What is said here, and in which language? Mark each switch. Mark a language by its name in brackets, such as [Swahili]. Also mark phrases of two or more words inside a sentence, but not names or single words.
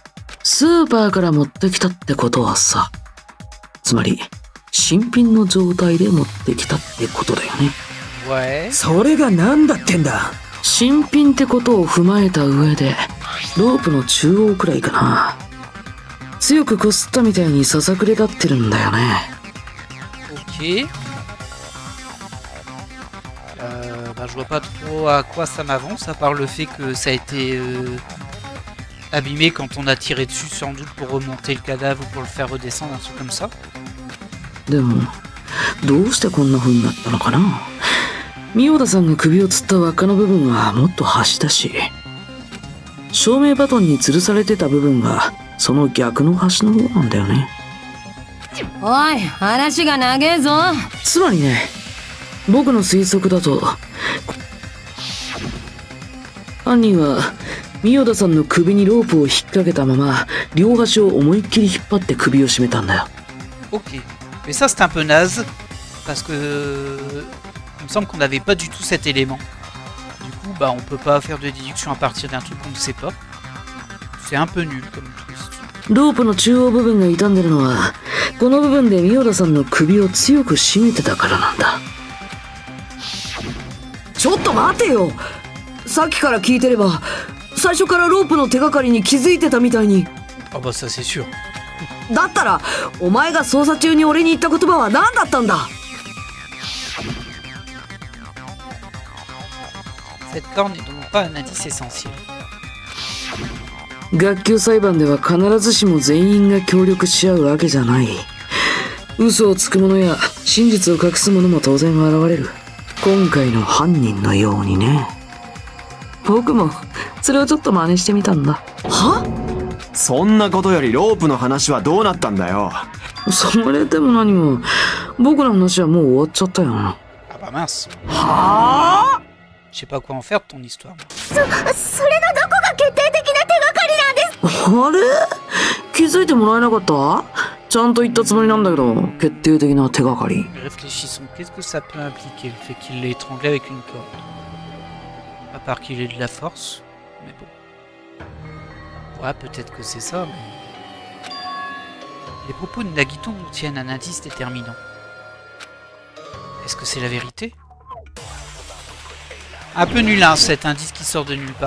[Japanese] スーパーから持ってきたってことはさ、つまり新品の状態で持ってきたってことだよね。それが何だってんだ。新品ってことを踏まえた上で、ロープの中央くらいかな。強くこすったみたいにささくれ立ってるんだよね。 [French] Ok. Je vois pas trop à quoi ça m'avance, à part le fait que ça a été abîmé quand on a tiré dessus, sans doute pour remonter le cadavre ou pour le faire redescendre, un truc comme ça. [Japanese] でも、どうしてこんな風になったのかな。ミヨダさんが首を吊った輪っかの部分はもっと端だし、照明バトンに吊るされてた部分がその逆の端の方なんだよね。おい、話が長えぞ。つまりね、僕の推測だと、犯人はミヨダさんの首にロープを引っ掛けたまま両端を思いっきり引っ張って首を絞めたんだよ。 [French] Ok, mais ça c'est un peu naze parce que il me semble qu'on n'avait pas du tout cet élément. Du coup, bah on peut pas faire de déduction à partir d'un truc qu'on ne sait pas. C'est un peu nul comme twist. [Japanese] ロープの中央部分が傷んでるのは、この部分でミヨダさんの首を強く絞めてたからなんだ。ちょっと待てよ。さっきから聞いてれば、最初からロープの手がかりに気づいてたみたいに。 [French] Ah bah ça c'est sûr. [Japanese] だったら、お前が捜査中に俺に言った言葉は何だったんだ。 [French] Cette corne n'est donc pas un indice essentiel. [Japanese] 学級裁判では必ずしも全員が協力し合うわけじゃない。嘘をつく者や真実を隠す者も当然現れる。今回の犯人のようにね。僕もそれをちょっと真似してみたんだ。は？そんなことよりロープの話はどうなったんだよ。それでも何も、僕の話はもう終わっちゃったよ。 [French] Ah bah mince. [Japanese] はあ？ [French] Je sais pas quoi en faire de ton histoire. [Japanese] それのどこが決定的な手がかりなんです。あれ？気づいてもらえなかった？ちゃんと言ったつもりなんだけど、決定的な手がかり。 [French] Réfléchissons, qu'est-ce que ça peut impliquer le fait qu'il l'ait étranglé avec une corde? À part qu'il ait de la force, mais bon. Ouais, peut-être que c'est ça, mais... Les propos de Nagito nous tiennent un indice déterminant. Est-ce que c'est la vérité? Un peu nul, hein, cet indice qui sort de nulle part.